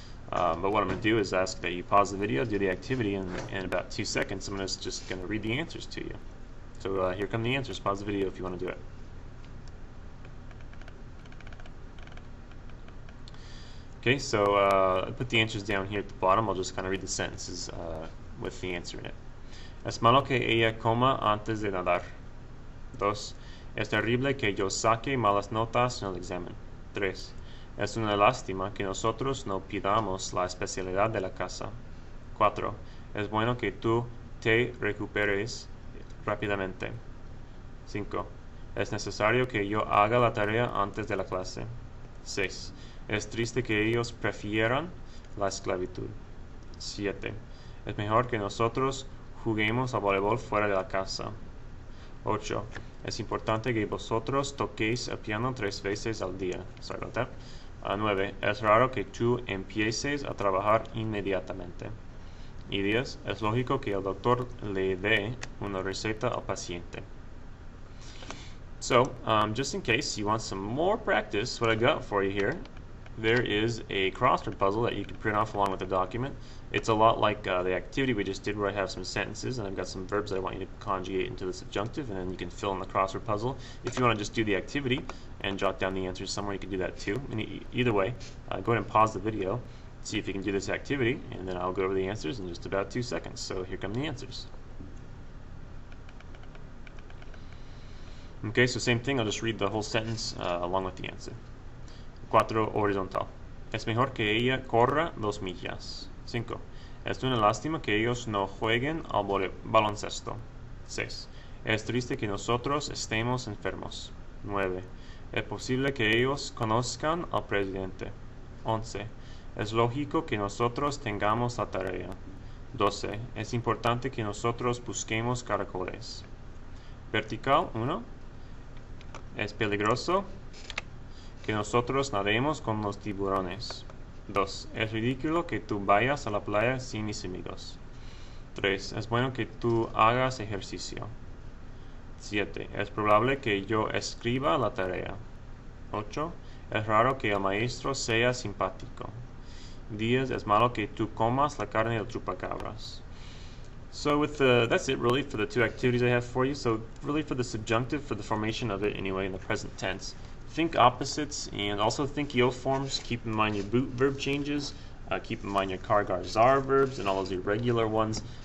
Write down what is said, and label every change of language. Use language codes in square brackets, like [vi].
[en] But what I'm going to do is ask that you pause the video, do the activity, and in about 2 seconds I'm just going to read the answers to you. So here come the answers. Pause the video if you want to do it. Okay, so I put the answers down here at the bottom. I'll just kind of read the sentences with the answer in it. [es] Es malo que ella coma antes de nadar. 2. Es terrible que yo saque malas notas en el examen. 3. Es una lástima que nosotros no pidamos la especialidad de la casa. 4. Es bueno que tú te recuperes rápidamente. 5. Es necesario que yo haga la tarea antes de la clase. 6. Es triste que ellos prefieran la esclavitud. 7. Es mejor que nosotros juguemos a voleibol fuera de la casa. 8. Es importante que vosotros toquéis el piano 3 veces al día. [en] Sorry about that. [es] 9. Es raro que tú empieces a trabajar inmediatamente. Y 10. Es lógico que el doctor le dé una receta al paciente. [en] So, just in case you want some more practice, what I got for you here, there is a crossword puzzle that you can print off along with the document. It's a lot like the activity we just did, where I have some sentences and I've got some verbs that I want you to conjugate into the subjunctive, and then you can fill in the crossword puzzle. If you want to just do the activity and jot down the answers somewhere, you can do that too. And either way, go ahead and pause the video, see if you can do this activity, and then I'll go over the answers in just about 2 seconds. So here come the answers. Okay, so same thing, I'll just read the whole sentence along with the answer. 4. Horizontal. [es] Es mejor que ella corra 2 millas. 5. Es una lástima que ellos no jueguen al baloncesto. 6. Es triste que nosotros estemos enfermos. 9. Es posible que ellos conozcan al presidente. 11. Es lógico que nosotros tengamos la tarea. 12. Es importante que nosotros busquemos caracoles. Vertical. 1. Es peligroso que nosotros nademos con los tiburones. 2. Es ridículo que tú vayas a la playa sin mis amigos. 3. Es bueno que tú hagas ejercicio. 7. Es probable que yo escriba la tarea. 8. Es raro que el maestro sea simpático. 10. Es malo que tú comas la carne del chupacabras. [en] So that's it really for the 2 activities I have for you. So really for the subjunctive, for the formation of it anyway in the present tense, think opposites and also think yo forms. Keep in mind your boot verb changes. Keep in mind your car, gar, zar verbs and all those irregular ones.